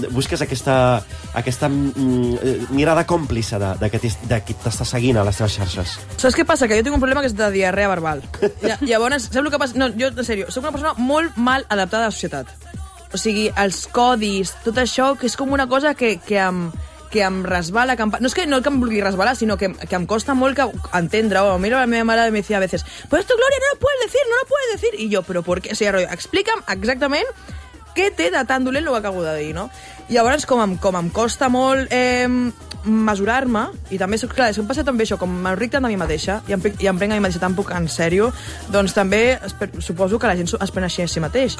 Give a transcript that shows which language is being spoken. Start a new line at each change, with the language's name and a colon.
Catalan: Busques aquesta mirada còmplice de qui t'està seguint a les teves xarxes. Saps què passa? Que jo tinc un problema que és de diarrea verbal. Llavors, saps el que passa? No, jo, en sèrio, soc una persona molt mal adaptada de la societat. O sigui, els codis, tot això, que és com una cosa que em resbala, que em... no és que no que em vulgui resbalar, sinó que em costa molt que entendre. O miro a la meva mare i
Spanish: me decía a veces, pues esto, Gloria, no lo puedes decir, no lo puedes decir.
Catalan: I jo, però per què? O sigui, explica'm exactament què té de tan dolent el que acabo de dir, no? I llavors, com em costa molt mesurar-me, i també, clar, si em passa també això, com m'enric tant a mi mateixa, i em prenc a mi mateixa tan poc en sèrio, doncs també suposo que la gent es pren així a si mateix.